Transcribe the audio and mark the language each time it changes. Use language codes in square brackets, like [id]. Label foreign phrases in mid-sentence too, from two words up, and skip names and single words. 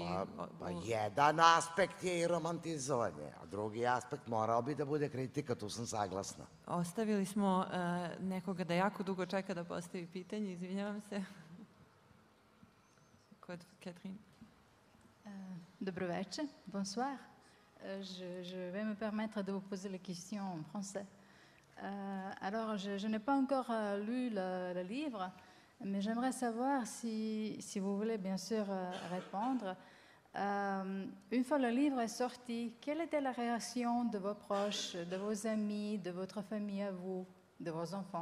[sr] Pa jedan aspekt je i romantizovanje, a drugi aspekt morao bi da bude kritika, tu sam saglasna. Ostavili smo nekoga da jako dugo čeka da postavi pitanje, izvinjavam se. Kod Catherine. Dobroveče, [fr] bonsoir. Je vais me permettre de vous poser la question en français. Alors, je n'ai pas encore lu le livre, mais j'aimerais savoir si vous voulez bien sûr répondre. Une fois le livre est sorti, quelle était la réaction de vos proches, de vos amis, de votre famille à vous, de vos enfants?